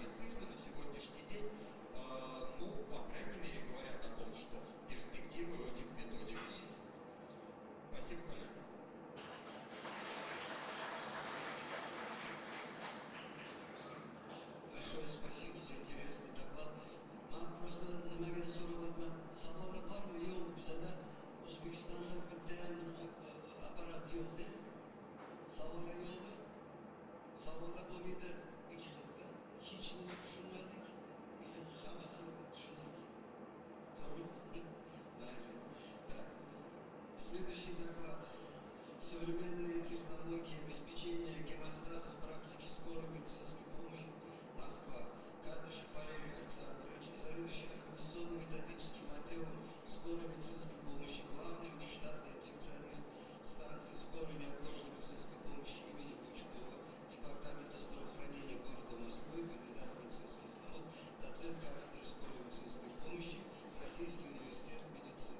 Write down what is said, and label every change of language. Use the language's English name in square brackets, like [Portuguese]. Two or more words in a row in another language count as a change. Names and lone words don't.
[Russian] Цифры на сегодняшний день, по крайней мере, говорят о том, что перспективы у этих методик есть. Спасибо, коллеги. Большое спасибо за интересный доклад. [Uzbek] Просто nimaga so'rayapman, savollar bormi yo'qmi? Bizada O'zbekistonda bittayam apparat yo'q-da. Savollar yo'qmi? Savollar bo'lmaydi ikki xilda. Hech kimni tushunmadik, hammasini tushundik. To'g'ri? Mayli. [Russian] Так. Следующий доклад. Современные технологии обеспечения гемостаза в практике скорой медицинской помощи. Москва. Кадышев Валерий Александрович, заведующий организационно-методическим отделом скорой медицинской помощи, главный внештатный инфекционист станции скорой неотложной медицинской помощи имени Пучкова, департамента здравоохранения города Москвы, кандидат медицинских наук, доцент кафедры скорой медицинской помощи, Российский университет медицины.